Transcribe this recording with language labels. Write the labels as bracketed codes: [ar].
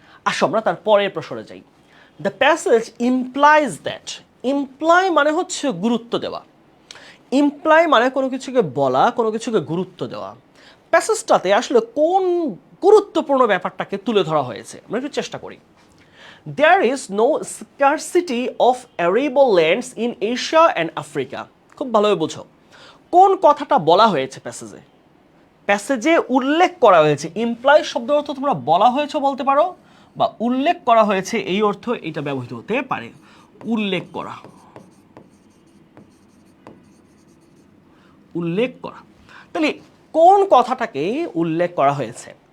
[bn] আসো আমরা তার পরের প্রশ্নে যাই। [en] the passage implies that, [bn] imply মানে হচ্ছে গুরুত্ব দেওয়া, ইমপ্লাই মানে কোনো কিছুকে বলা, কোনো কিছুকে গুরুত্ব দেওয়া। প্যাসেজটাতে আসলে কোন গুরুত্বপূর্ণ ব্যাপারটাকে তুলে ধরা হয়েছে আমরা একটু চেষ্টা করি। [en] There is no scarcity of arable lands in Asia and Africa. [bn] খুব ভালোভাবে বোঝো কোন কথাটা বলা হয়েছে প্যাসেজে। প্যাসেজে উল্লেখ করা হয়েছে, ইমপ্লাই শব্দ অর্থ তোমরা বলা হয়েছে বলতে পারো, বা উল্লেখ করা হয়েছে এই অর্থ এটা ব্যবহৃত হতে পারে। উল্লেখ করা, উল্লেখ করা, তাহলে কোন কথাটাকে উল্লেখ করা হয়েছে?